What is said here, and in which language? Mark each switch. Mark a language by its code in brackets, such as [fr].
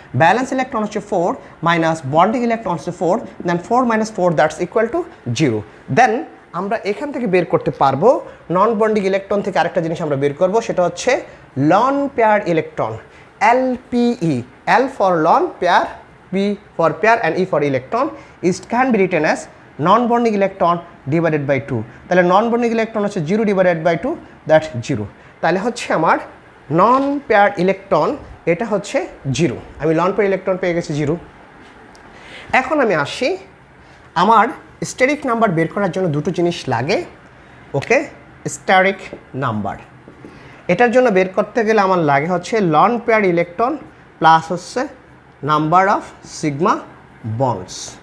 [bn] Balance electron হচ্ছে 4 minus bonding electron হচ্ছে 4, দেন 4 - 4 [en] that's equal to [bn] 0। দেন আমরা এখান থেকে বের করতে পারবো নন বন্ডিং ইলেকট্রন থেকে আরেকটা জিনিস আমরা বের করব, সেটা হচ্ছে loan pair electron, LPE, [en] L for lone pair, P for pair and E for electron. It can be written as non-bonding electron divided by 2. তাহলে non-bonding electron হচ্ছে 0 divided by 2, that's 0. [bn] তাহলে হচ্ছে আমার নন পেয়ার ইলেকট্রন, এটা হচ্ছে 0। আমি loan pair electron পেয়ে গেছি 0। এখন আমি আসি, আমার স্টেরিক নাম্বার বের করার জন্য দুটো জিনিস লাগে। ওকে, স্টেরিক নাম্বার, এটার জন্য বের করতে গেলে আমার লাগে হচ্ছে লন পেয়ার ইলেকট্রন প্লাস হচ্ছে নাম্বার অফ সিগমা বন্ডস।